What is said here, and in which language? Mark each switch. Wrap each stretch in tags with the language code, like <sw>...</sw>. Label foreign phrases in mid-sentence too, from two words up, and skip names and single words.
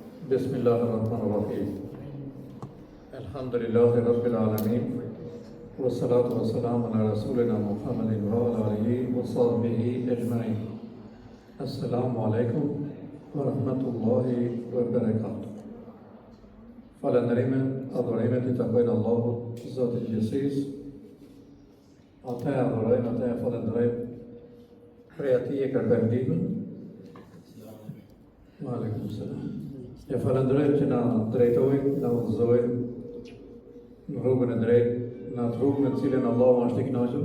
<ar>بسم الله الرحمن الرحيم. الحمد لله رب العالمين. والصلاة والسلام على رسولنا محمد وعلى آله وصحبه أجمعين. السلام عليكم ورحمة الله وبركاته.</ar> <sq>Falënderimet, adhurimet I takojnë Allahut, Zotit Gjithësisë. Ata e adhurojmë, ata e falënderojmë. Prej atij e kërkojmë ndihmën.</sq> <ar>وعليكم السلام.</ar> <sq>E falënderojmë që na drejtoi, na udhëzoi në rrugën e drejtë, në atë rrugë në cilën Allahu është I kënaqur.</sq>